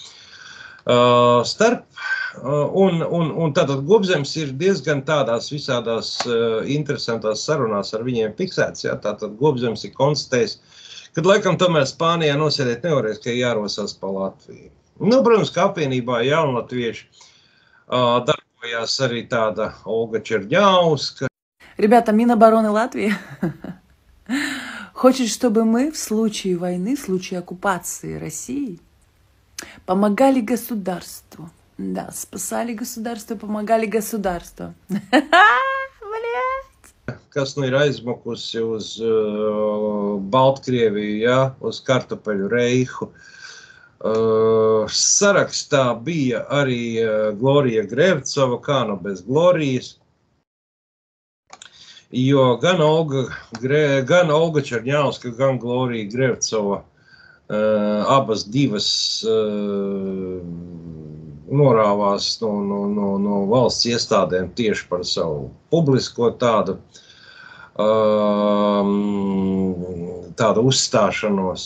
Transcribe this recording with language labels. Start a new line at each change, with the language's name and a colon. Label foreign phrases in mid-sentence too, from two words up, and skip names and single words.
Latvian: Un tātad Gobzems ir diezgan tādās visādās interesantās sarunās ar viņiem fiksēts, ja, tātad Gobzems ir konstatējis, kad laikam tomēr Spānijā nosēdēt nevarēs, ka jārosās pa Latviju. Protams, ka apvienībā Jaunlatvieši darbojās arī tāda Olga Čerņauska.
Russian: Ребята, Минобороны Латвии хочет, чтобы мы в случае войны, в случае оккупации России помогали государству. Да, спасали государство, помогали государству.
Latvian: Kas ir aizmukusi uz Baltkrieviju, ja, uz kartupeļu reihu. Sarakstā bija arī Glorija Grevcova, kā nu bez Glorijas, jo gan Olga Čerņauska, gan Glorija Grevcova abas divas norāvās no valsts iestādēm tieši par savu publisko tādu uzstāšanos.